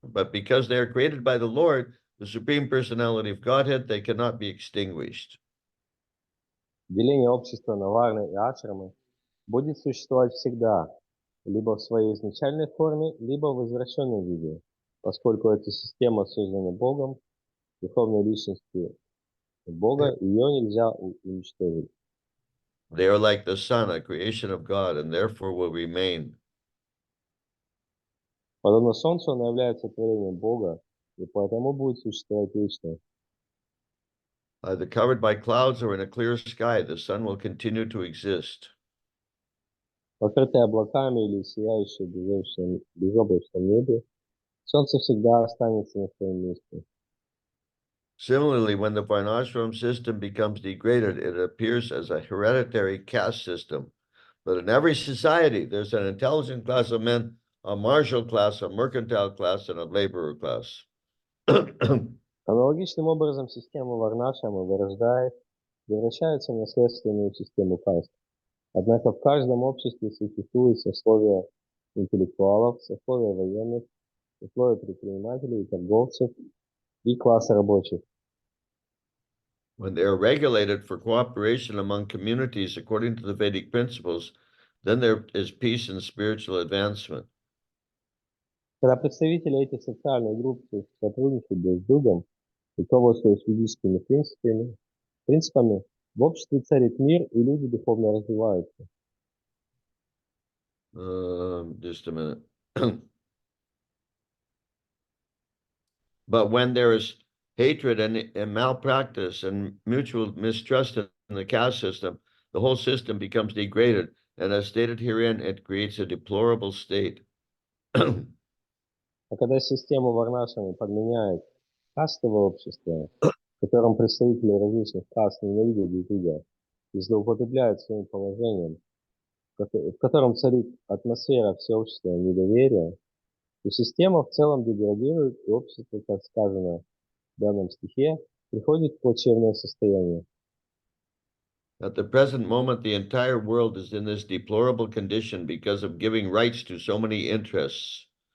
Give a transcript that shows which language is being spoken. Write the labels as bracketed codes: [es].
[en] But because they are created by the Lord, the Supreme Personality of Godhead, they cannot be extinguished. [ru] Деление общества на варны и ашрамы будет существовать всегда, либо в своей изначальной форме, либо в извращенном виде, поскольку эта система создана Богом, Верховной Личностью Бога, ее нельзя уничтожить. [en] They are like the sun, a creation of God, and therefore will remain. [ru] Подобно Солнцу, оно является творением Бога, и поэтому будет существовать вечно. [en] Either covered by clouds or in a clear sky, the sun will continue to exist. [ru] Покрытое облаками или сияющее в безоблачном небе, Солнце всегда останется на своем месте. [en] Similarly, when the varnashram system becomes degraded, it appears as a hereditary caste system. But in every society, there's an intelligent class of men, a martial class, a mercantile class, and a laborer class. [ru] Аналогичным образом система Варнашрама превращается в наследственную систему каст. Однако в каждом обществе существуют сословия интеллектуалов, сословия военных, сословия предпринимателей и торговцев и класс рабочих. [en] When they are regulated for cooperation among communities according to the Vedic principles, then there is peace and spiritual advancement. [ru] Когда представители этих социальных групп сотрудничают друг с другом, руководствуясь физическими принципами, в обществе царит мир, и люди духовно развиваются. [en] Just a minute. But when there is hatred and malpractice and mutual mistrust in the caste system, the whole system becomes degraded. And as stated herein, it creates a deplorable state. [ru] А когда систему варнашами подменяет кастовое общество, в котором представители различных каст ненавидят друг друга и злоупотребляют своим положением, в котором царит атмосфера всеобщего недоверия, то система в целом деградирует, и общество, как сказано в данном стихе, приходит в плачевное состояние. [en] At the present moment, the entire world is in this deplorable condition because of giving rights to so many interests.